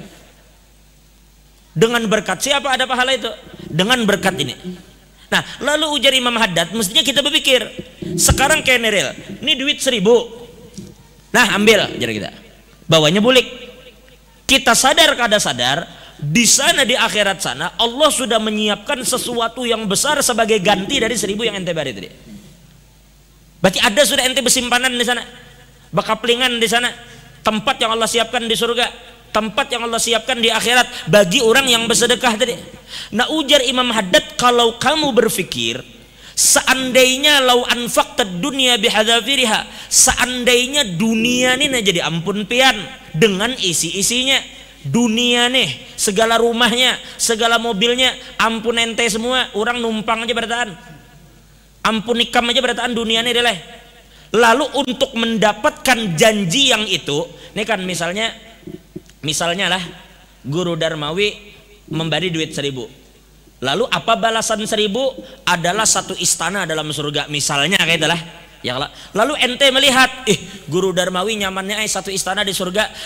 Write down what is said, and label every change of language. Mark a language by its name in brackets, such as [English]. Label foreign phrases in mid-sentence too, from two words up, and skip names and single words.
[Indonesian] Dengan berkat siapa ada pahala itu? Dengan berkat ini. Nah, lalu ujar Imam Haddad, mestinya kita berpikir, sekarang kayak neril, ini duit 1000. [Banjar] Nah, ambil jadi kita. Bawanya bulik. Kita sadar kada sadar, di sana di akhirat sana Allah sudah menyiapkan sesuatu yang besar sebagai ganti dari 1000 yang ente bari tadi. [Indonesian] Berarti ada sudah ente bersimpanan di sana, bakaplingan di sana, tempat yang Allah siapkan di surga, tempat yang Allah siapkan di akhirat bagi orang yang bersedekah tadi. [Banjar] Nah ujar Imam Haddad, kalau kamu berpikir seandainya [Arabic] لو أنفقت الدنيا بحذافيرها, [Banjar] seandainya dunia ini jadi ampun pian dengan isi-isinya, dunia nih segala rumahnya, segala mobilnya, ampun ente semua, orang numpang aja berataan. Ampun nikam aja berataan dunia ini deh. [Indonesian] Lalu untuk mendapatkan janji yang itu, ini kan misalnya lah Guru Darmawi memberi duit 1.000. Lalu apa balasan 1.000? Adalah satu istana dalam surga misalnya kayak itulah. [Banjar] Ya, lalu ente melihat, Guru Darmawi nyamannya satu istana di surga.